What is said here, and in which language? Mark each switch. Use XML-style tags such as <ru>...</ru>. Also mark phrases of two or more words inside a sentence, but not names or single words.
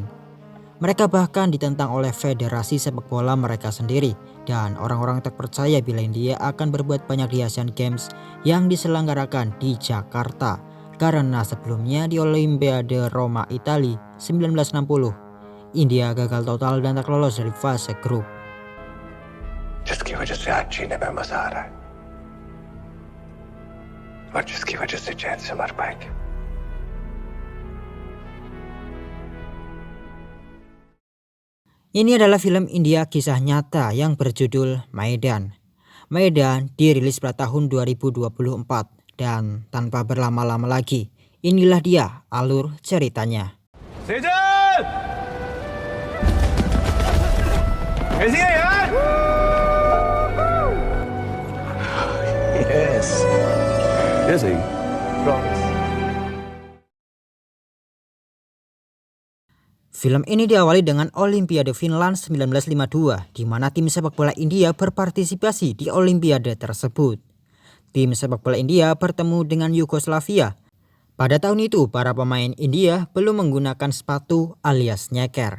<id>Mereka bahkan ditentang oleh federasi sepak bola mereka sendiri dan orang-orang tak percaya bila India akan berbuat banyak di Asian Games yang diselenggarakan di Jakarta. Karena sebelumnya di Olimpiade Roma Italia 1960, India gagal total dan tak lolos dari fase grup.</id> <hi>जिसकी वजह से आज जीने में मजा आ रहा है और जिसकी वजह से चैन से मर पाएंगे.</hi> <id>Ini adalah film India kisah nyata yang berjudul Maidan. Maidan dirilis pada tahun 2024 dan tanpa berlama-lama lagi, inilah dia alur ceritanya. Sejan!</id> <hi>कैसी है यार?</hi> <en>Yes. Yes, I promise.</en> <id>Film ini diawali dengan Olimpiade Finland 1952, di mana tim sepak bola India berpartisipasi di Olimpiade tersebut. Tim sepak bola India bertemu dengan Yugoslavia. Pada tahun itu, para pemain India belum menggunakan sepatu alias nyeker.</id>